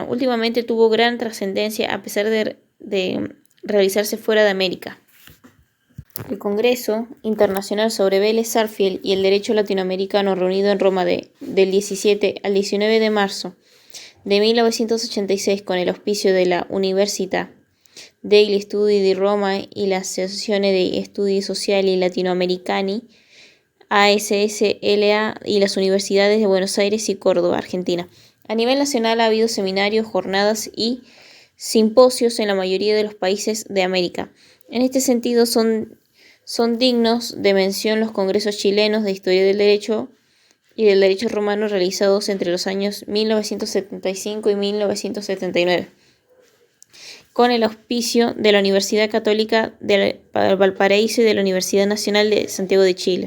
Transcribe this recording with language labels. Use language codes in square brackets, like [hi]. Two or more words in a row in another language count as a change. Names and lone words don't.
[es] Últimamente tuvo gran trascendencia a pesar de realizarse fuera de América. El Congreso Internacional sobre Vélez Sarsfield y el Derecho Latinoamericano, reunido en Roma del 17 al 19 de marzo de 1986 con el auspicio de la Università degli Studi di Roma y la Associazione dei Studi Sociali Latinoamericani, ASSLA y las universidades de Buenos Aires y Córdoba, Argentina. A nivel nacional ha habido seminarios, jornadas y simposios en la mayoría de los países de América. En este sentido, son dignos de mención los congresos chilenos de Historia del Derecho y del Derecho Romano realizados entre los años 1975 y 1979, con el auspicio de la Universidad Católica de Valparaíso y de la Universidad Nacional de Santiago de Chile.